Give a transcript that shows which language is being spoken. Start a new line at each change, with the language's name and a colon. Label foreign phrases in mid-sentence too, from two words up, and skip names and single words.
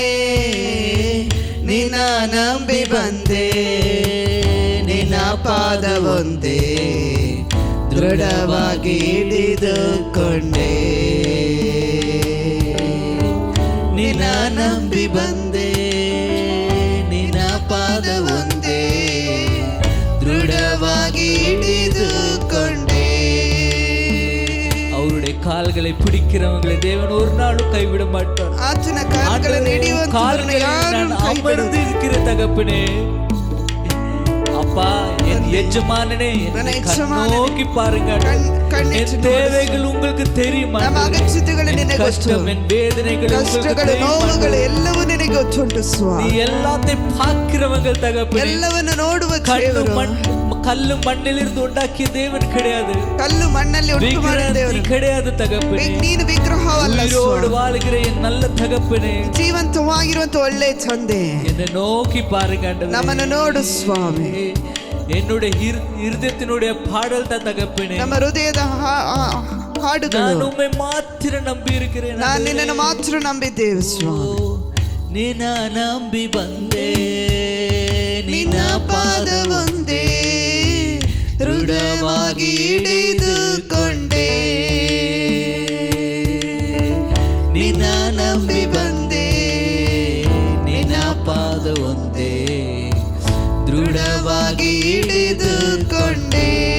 Kannada: ನಿನ್ನ ನಂಬಿ ಬಂದೆ, ನಿನ್ನ ಪಾದವೊಂದೇ ದೃಢವಾಗಿ ಹಿಡಿದುಕೊಂಡೆ. ನಿನ್ನ ನಂಬಿ ಬಂದೆ, ನಿನ್ನ ಪಾದವೊಂದೇ ದೃಢವಾಗಿ ಹಿಡಿದುಕೊಂಡೆ.
Tamil: அவருடைய கால்களை பிடிக்கிறவங்களை தேவன் ஒரு நாளும் கைவிட மாட்டார்.
Kannada: ಆತನ ಕಾಲುಗಳನ್ನು ಹಿಡಿಯುವಂತವರನ್ನು ಯಾರೂ
Tamil: அமர்ந்து இருக்கிற தகப்பனே, அப்பா என் எஜமானனே, என்னை கண்ணோக்கி பாருங்க. என் தேவைகள் உங்களுக்கு தெரியுமா?
Kannada: ನಮ್ಮ ಅಗತ್ಯತೆಗಳು ನಿನಗೆ ಗೊತ್ತು,
Tamil: கஷ்டம் என் வேதனைகள்
Kannada: ಕಷ್ಟಗಳು ನೋವುಗಳು ಎಲ್ಲವೂ ನಿನಗೆ ಗೊತ್ತುಂಟು ಸ್ವಾಮಿ.
Tamil: நீ எல்லாத்தையும் பார்க்கிறவங்க தகப்பனே,
Kannada: ಎಲ್ಲವನ್ನು ನೋಡುವ ದೇವರು.
Tamil: கல்லு மண்ணிலிருந்து உண்டாக்கிய தேவன் கிடையாது,
Kannada: ಕಲ್ಲು ಮಣ್ಣಲ್ಲಿ ಉಂಟು ಮಾಡಿದ ದೇವರು
Tamil: கிடையாது தகப்பனே.
Kannada: ನೀನು ವಿಗ್ರಹವಲ್ಲ
Tamil: உயிரோடு வாழுகிற என் நல்ல தகப்பனே,
Kannada: ಜೀವಂತವಾಗಿರುವಂತ ಒಳ್ಳೆ ತಂದೆ,
Tamil: என்னை நோக்கி பாருங்க ஆண்டவரே.
Kannada: ನಮ್ಮನ್ನು ನೋಡು ಸ್ವಾಮಿ.
Tamil: என்னுடைய இருதயத்தினுடைய பாடல் தான் தகப்பனே.
Kannada: ನಮ್ಮ ಹೃದಯದ ಹಾಡುಗಳು,
Tamil: நான் உம்மை மாத்திர நம்பி இருக்கிறேன்.
Kannada: ನಾನು ನಿನ್ನನ್ನು ಮಾತ್ರ ನಂಬಿದ್ದೇವೆ ಸ್ವಾಮಿ. ನಿನ್ನ ನಂಬಿ ಬಂದೆ, ನಿನ್ನ ಪಾದವೊಂದೇ ದೃಢವಾಗಿ ಹಿಡಿದುಕೊಂಡೆ. ನಿನ್ನ ನಂಬಿ ಬಂದೆ, ನಿನ್ನ ಪಾದವೊಂದೇ ದೃಢವಾಗಿ ಹಿಡಿದುಕೊಂಡೆ.